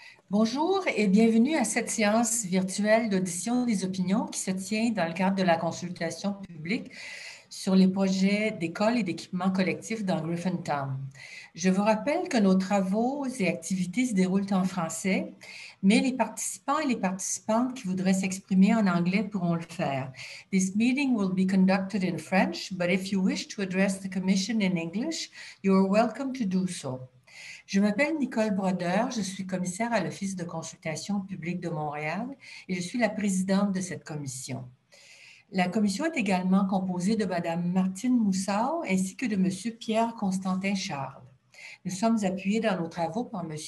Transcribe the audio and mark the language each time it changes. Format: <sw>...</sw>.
<fr>Bonjour et bienvenue à cette séance virtuelle d'audition des opinions qui se tient dans le cadre de la consultation publique sur les projets d'écoles et d'équipements collectifs dans Griffintown. Je vous rappelle que nos travaux et activités se déroulent en français, mais les participants et les participantes qui voudraient s'exprimer en anglais pourront le faire.</fr> <en>This meeting will be conducted in French, but if you wish to address the Commission in English, you are welcome to do so.</en> <fr>Je m'appelle Nicole Brodeur, je suis commissaire à l'Office de consultation publique de Montréal et je suis la présidente de cette commission. La commission est également composée de Mme Martine Moussard ainsi que de M. Pierre-Constantin Charles. Nous sommes appuyés dans nos travaux par M.</fr>